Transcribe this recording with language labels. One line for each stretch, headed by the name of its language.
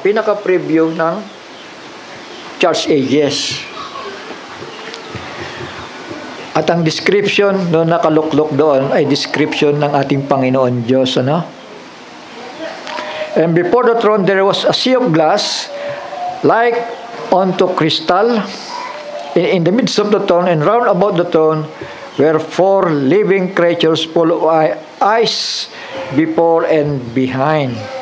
Filipino: Pinaka-preview ng church ages. At ang description no nakaluklok doon ay description ng ating Panginoon Diyos, ano?
English: And before the throne there was a sea of glass like unto crystal in the midst of the throne, and round about the throne were 4 living creatures full of eyes before and behind.